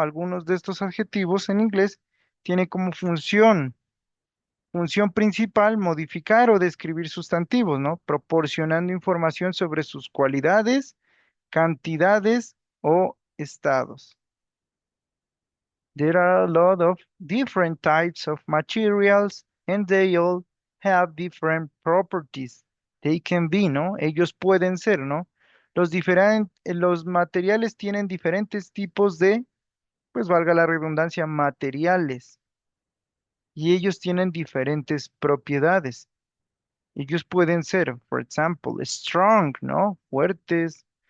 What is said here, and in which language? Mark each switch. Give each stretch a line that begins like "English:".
Spanish: Algunos de estos adjetivos en inglés tienen como función principal, modificar o describir sustantivos, ¿no? Proporcionando información sobre sus cualidades, cantidades o estados.
English: There are a lot of different types of materials and they all have different properties. They can be,
Spanish: ¿no? Ellos pueden ser, ¿no? Los materiales tienen diferentes tipos de, pues valga la redundancia, materiales. Y ellos tienen diferentes propiedades. Ellos pueden ser,
English: for example, strong,
Spanish: ¿no? Fuertes.